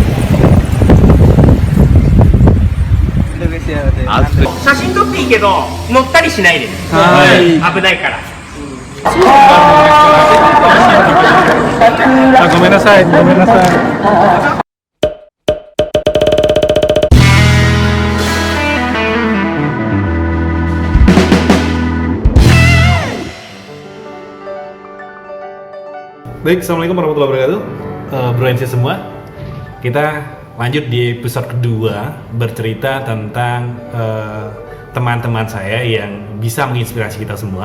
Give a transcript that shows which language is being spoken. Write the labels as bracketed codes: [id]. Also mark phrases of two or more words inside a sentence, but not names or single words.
[ja] 写真撮っていいけど乗ったりしないで、危ないから。ごめんなさい、ごめんなさい。 [id] Baik, [ar] السلام عليكم ورحمة الله وبركاته, [id] Bro NC semua. Kita lanjut di episode kedua bercerita tentang teman-teman saya yang bisa menginspirasi kita semua.